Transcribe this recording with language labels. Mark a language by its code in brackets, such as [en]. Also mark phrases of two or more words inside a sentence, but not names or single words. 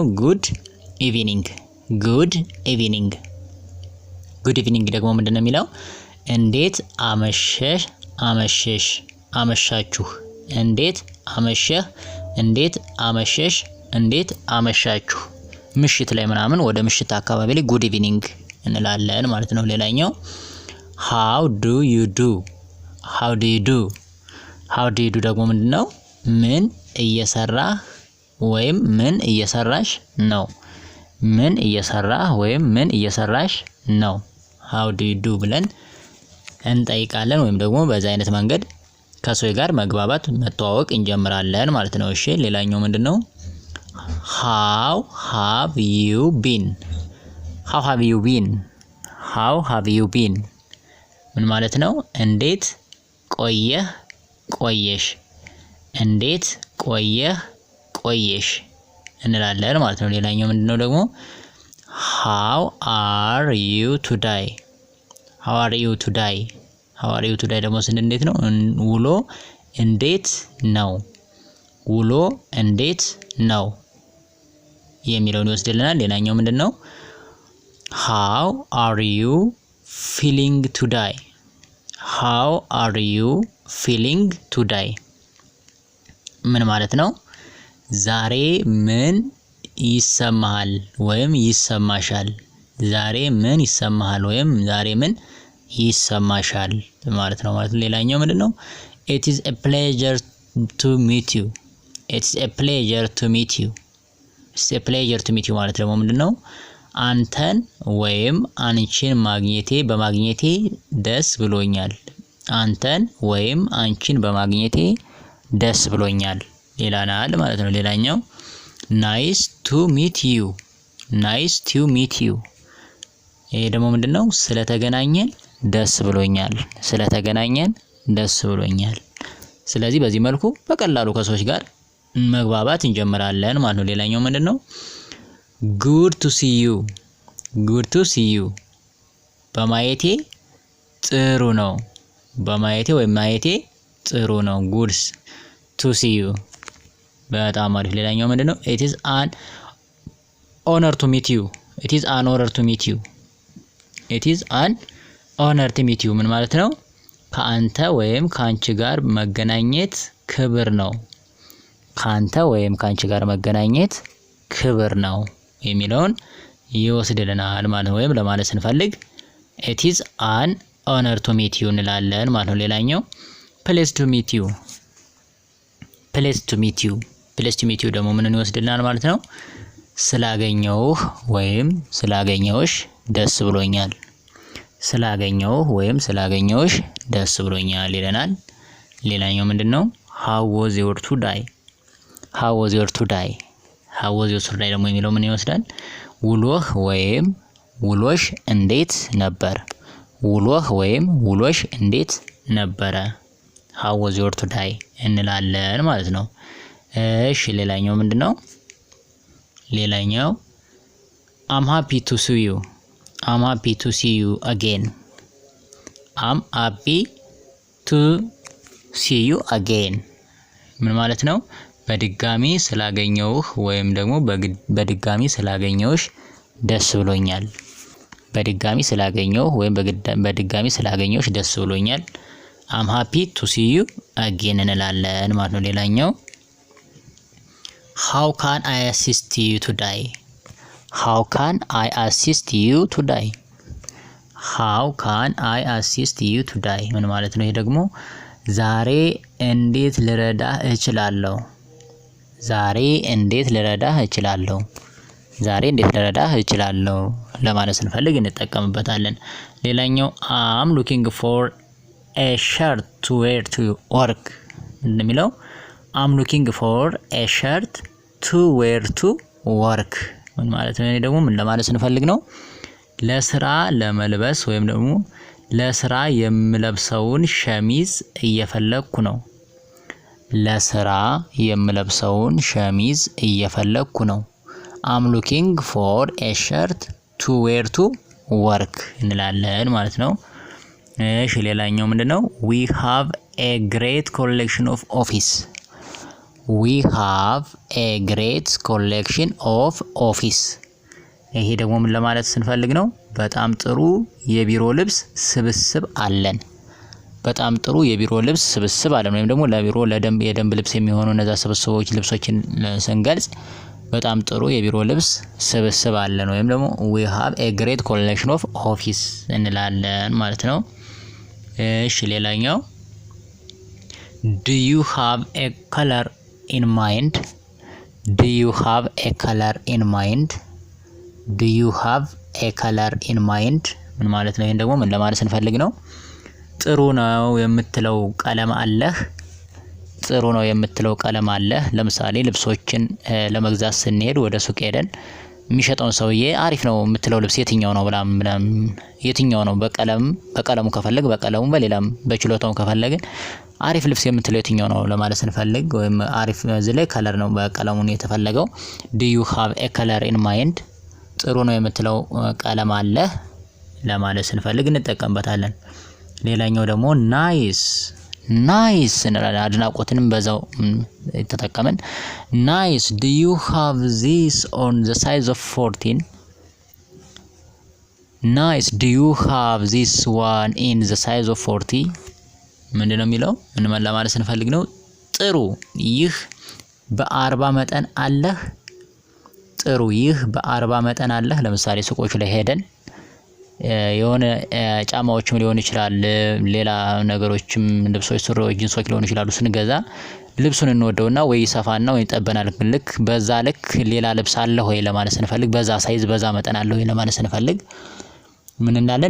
[en] good evening [am] ደግሞ ምንድነው የሚለው? እንዴት አመሸሽ፣ አመሻችሁ፣ እንዴት አመሸህ፣ እንዴት አመሸሽ፣ እንዴት አመሻችሁ። ምሽት ላይ ምናምን ወደ ምሽት አካባቢ ላይ [en] good evening [am] እንላለን ማለት ነው። ሌላኛው [en] how do you do [am] ደግሞ ምንድነው? ምን እየሰራህ ወይም ምን እየሰራሽ ነው። ምን እየሰራህ ወይም ምን እየሰራሽ ነው። [en] how do you do [am] ብለን እንጠይቃለን ወይም ደግሞ በዛ አይነት መንገድ ከሰው ጋር መግባባት መተዋወቅ እንጀምራለን ማለት ነው። እሺ ሌላኛው ምንድነው? [en] how have you been [am] ምን ማለት ነው? እንዴት ቆየህ፣ ቆየሽ፣ እንዴት ቆየህ፣ ቆየሽ እንላለን ማለት ነው። ሌላኛው ምንድነው ደግሞ? [en] how are you today [am] ደግሞ ስንል እንዴት ነው? ውሎ እንዴት ነው የሚለውን ይወስድልናል። ሌላኛው ምንድነው? [en] how are you feeling today [am] ምን ማለት ነው? ዛሬ ምን ይሰማሃል ወይም ይሰማሻል። ዛሬ ምን ይሰማሃል ወይም ዛሬ ምን ይሰማሻል ማለት ነው። ሌላኛው ምንድነው? [en] it is a pleasure to meet you [am] ማለት ደግሞ ምንድነው? አንተን ወይም አንቺን በማግኘቴ ደስ ብሎኛል። አንተን ወይም አንቺን በማግኘቴ ደስ ብሎኛል ይላናል ማለት ነው። ሌላኛው [en] nice to meet you [am] ይሄ ደግሞ ምንድነው? ስለተገናኘን ደስ ብሎኛል። ስለዚህ በዚህ መልኩ በቀላሉ ከሰዎች ጋር መግባባት እንጀምራለን ማለት ነው። ሌላኛው ምንድነው? [en] good to see you [am] በማየቴ ጥሩ ነው። ማየቴ ጥሩ ነው። [en] good to see you [am] በጣም አሪፍ። ሌላኛው ምንድነው? [en] it is an honor to meet you [am] ምን ማለት ነው? ከአንተ ወይም ካንቺ ጋር መገናኘት ክብር ነው። ካንተ ወይም ካንቺ ጋር መገናኘት ክብር ነው የሚለውን ይወስድልናል ማለት ነው። ወይም ለማለት ስንፈልግ [en] it is an honor to meet you [am] እንላለን ማለት ነው። ሌላኛው [en] pleased to meet you pleased to meet you pleased to meet you [am] ደግሞ ምንን ይወስድልናል ማለት ነው? ስላገኘውህ ወይም ስላገኘውሽ ደስ ብሎኛል። ስላገኘውህ ወይም ስላገኘውሽ ደስ ብሎኛል ይለናል። ሌላኛው ምንድነው? [en] how was your today how was your today how was your today [am] ደግሞ የሚለው ምን ይወስዳል? ውሎህ ወይም ውሎሽ እንዴት ነበር? ውሎህ ወይም ውሎሽ እንዴት ነበረ? [en] how was your today [am] እንላለን ማለት ነው። እሺ ሌላኛው ምንድነው? [en] ሌላኛው I'm happy to see you I'm happy to see you again I'm happy to see you again [am] ምን ማለት ነው? በድጋሚ ስላገኘውህ ወይም ደግሞ በድጋሚ ስላገኘውሽ ደስ ብሎኛል። በድጋሚ ስላገኘውህ ወይም በድጋሚ ስላገኘውሽ ደስ ብሎኛል። [en] I'm happy to see you again [am] እንላለን ማለት ነው። ሌላኛው [en] how can I assist you today how can I assist you today how can I assist you today [am] ምን ማለት ነው? ይሄ ደግሞ ዛሬ እንዴት ልረዳህ እችላለሁ ዛሬ እንዴት ልረዳህ እችላለሁ ዛሬ እንዴት ልረዳህ እችላለሁ ለማለት ስንፈልግ እንጠቀምበታለን። ሌላኛው [en] I'm looking for a shirt to wear to work [am] እንደሚለው [en] I'm looking for a shirt to wear to work [am] ምን ማለት ነው? እኔ ደግሞ ምን ለማለት ስንፈልግ ነው? ለስራ ለመልበስ ወይም ደግሞ ለስራ የምለብሰውን ሸሚዝ እየፈለኩ ነው። ለስራ የምለብሰውን ሸሚዝ እየፈለኩ ነው። [en] I'm looking for a shirt to wear to work [am] እንላለን ማለት ነው። እሺ ሌላኛው ምንድነው? [en] we have a great collection of office we have a great collection of office [am] ይሄ ደግሞ ምን ለማለት ስንፈልግ ነው? በጣም ጥሩ የቢሮ ልብስ ስብስብ አለን። በጣም ጥሩ የቢሮ ልብስ ስብስብ አለን ወይም ደግሞ ለቢሮ የደንብ ልብስ የሚሆኑ እነዛ ስብስቦች ልብሶችን ስንገልጽ በጣም ጥሩ የቢሮ ልብስ ስብስብ አለን ወይም ደግሞ [en] we have a great collection of office [am] እንላለን ማለት ነው። እሺ ሌላኛው [en] do you have a color in mind do you have a color in mind do you have a color in mind [am] ምን ማለት ነው? ይሄን ደግሞ ምን ለማለት ስንፈልግ ነው? ጥሩ ነው የምትለው ቀለም አለህ ጥሩ ነው የምትለው ቀለም አለህ። ለምሳሌ ልብሶችን ለመግዛት ስንሄድ ወደ ሱቅ ሄደን የሚሸጠውን ሰውዬ አሪፍ ነው የምትለው ልብስ የትኛው ነው ብላ የትኛው ነው በቀለሙ ከፈለግ በቀለሙ በሌላም በችሎታው ከፈለግን አሪፍ ልብስ የምትለው የትኛው ነው ለማለት ስንፈልግ ወይም አሪፍ እዚህ ላይ ከለር ነው በቀለሙን የተፈለገው [en] do you have a color in mind [am] ጥሩ ነው የምትለው ቀለም አለህ ለማለት ስንፈልግ እንጠቀምበታለን። ሌላኛው ደግሞ ናይስ እንላለን። አድናቆትንም በዛው ተጠቀመን ናይስ [en] do you have this on the size of 14 nice do you have this one in the size of 40 [am] ምንድነው የሚለው? ምን ለማለት ስንፈልግ ነው? ጥሩ ይህ በ40 መጠን አለህ ጥሩ ይህ በ40 መጠን አለህ። ለምሳሌ ሱቆች ላይ ሄደን የሆነ ጫማዎችም ሊሆን ይችላል ሌላ ነገሮችም ልብሶች ሱሪዎች ጂንሶች ሊሆኑ ይችላሉ ስንገዛ ልብሱን እንወደውና ወይ ይሰፋና ወይ ይጠበናል። ልክ በዛ ልክ ሌላ ልብስ አለ ወይ ለማለት ስንፈልግ በዛ ሳይዝ በዛ መጠን አለ ወይ ለማለት ስንፈልግ ምን እንላለን?